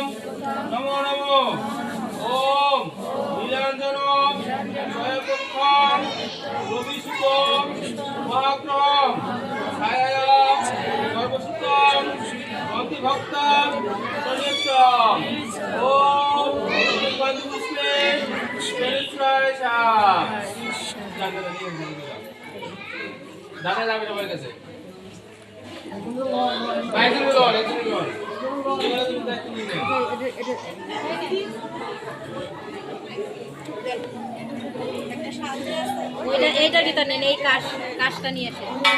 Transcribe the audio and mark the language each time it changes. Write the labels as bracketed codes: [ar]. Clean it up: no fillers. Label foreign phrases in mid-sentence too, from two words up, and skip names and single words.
[sa] নমো নমো ওম নীলাঞ্জন স্বয়পক্ষম রবিসুত মহাক্রম ছায়া সর্বসুতম ভক্তিভক্তম সনিত্যম ওম গন্ধপুষ্পে স্বরেশ্বরায় [bn] দাদা যাবে সবার কাছে এইটা ভিতর নেন, এই কাশটা নিয়ে এসে